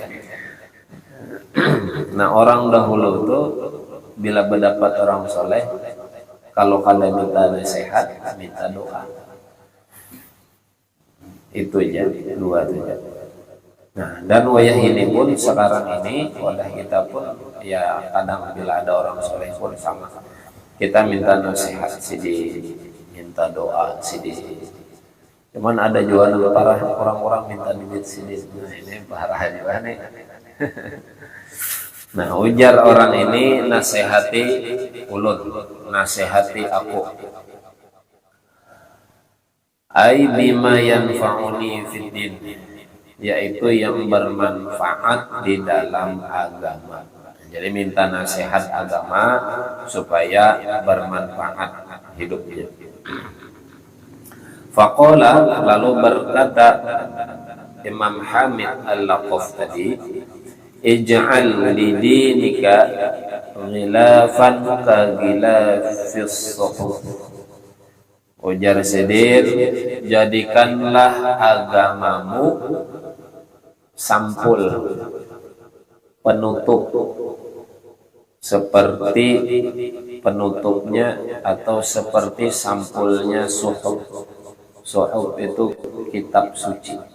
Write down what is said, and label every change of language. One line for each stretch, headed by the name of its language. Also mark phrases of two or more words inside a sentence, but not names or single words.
Indonesian: Nah, orang dahulu itu bila mendapat orang soleh, kalau kalian minta nasihat, minta doa. Itu aja, dua aja. Nah, dan wayah ini pun sekarang ini, wadah kita pun ya kadang bila ada orang soleh pun sama, kita minta nasihat sidi, minta doa sidi. Cuman ada juga parah, orang-orang minta duit sidi. Nah, ini parah juga nih. Nah, ujar orang ini, nasihati ulun, nasihati aku,
Arabic: أي بما ينفعني في الدين,
Indonesian: yaitu yang bermanfaat di dalam agama. Jadi minta nasihat agama supaya bermanfaat hidupnya.
Arabic: Faqala,
Indonesian: lalu berkata
Arabic: Imam Hamid al-Laqaf tadi, اجعل لدينك غلافا كغلاف الصحف.
Indonesian: Ujar Sidir, jadikanlah agamamu sampul penutup seperti penutupnya atau seperti sampulnya suhuf. Suhuf itu kitab suci.